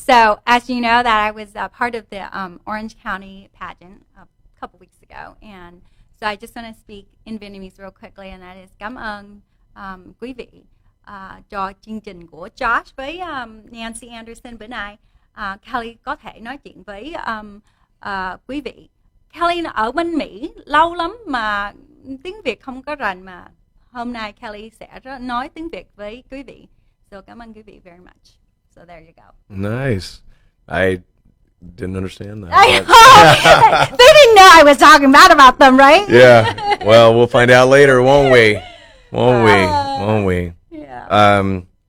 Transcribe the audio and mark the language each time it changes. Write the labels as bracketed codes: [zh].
[en] So as you know, that I was part of the Orange County pageant a couple weeks ago, and so I just want to speak in Vietnamese real quickly, and that is [vi] cảm ơn quý vị cho chương trình của Josh với Nancy Anderson bữa nay. Kelly có thể nói chuyện với quý vị. Kelly ở bên Mỹ lâu lắm mà tiếng Việt không có rành, mà hôm nay Kelly sẽ nói tiếng Việt với quý vị. So cảm ơn quý vị [en] very much. So there you go. Nice. I didn't understand that. They didn't know I was talking bad about them, right? Yeah. Well, we'll find out later, won't we? Won't we? Yeah.